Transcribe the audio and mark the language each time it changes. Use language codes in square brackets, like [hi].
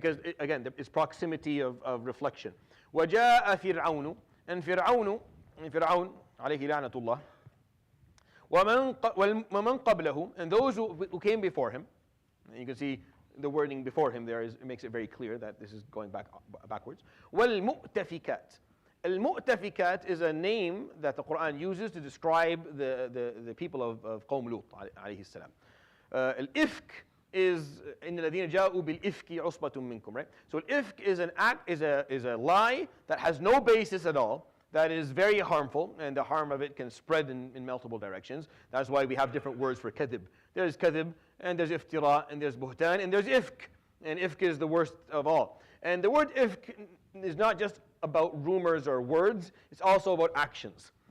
[en] Because again, it's proximity of reflection. [ar] وَجَاءَ فِرْعَوْنُ, [en] and Fir'aun alayhi la'natullah, [ar] وَمَنْ قَبْلَهُ, [en] and those who came before him. And you can see the wording before him there it makes it very clear that this is going backwards. [ar] وَالْمُؤْتَفِكَاتِ. [en] Al-Mu'tafikat is a name that the Quran uses to describe the people of Qawm Lut alayhi salam. Al-Ifk is [ar] إِنَّ الَّذِينَ جَاءُوا بِالْإِفْكِ عُصْبَةٌ مِّنْكُمْ, [en] right? So al-Ifk is an act, is a lie that has no basis at all, that is very harmful, and the harm of it can spread in multiple directions. That's why we have different words for kadhib. There's kadhib, and there's iftira, and there's buhtan, and there's ifk. And ifk is the worst of all. And the word ifk is not just about rumors or words, it's also about actions.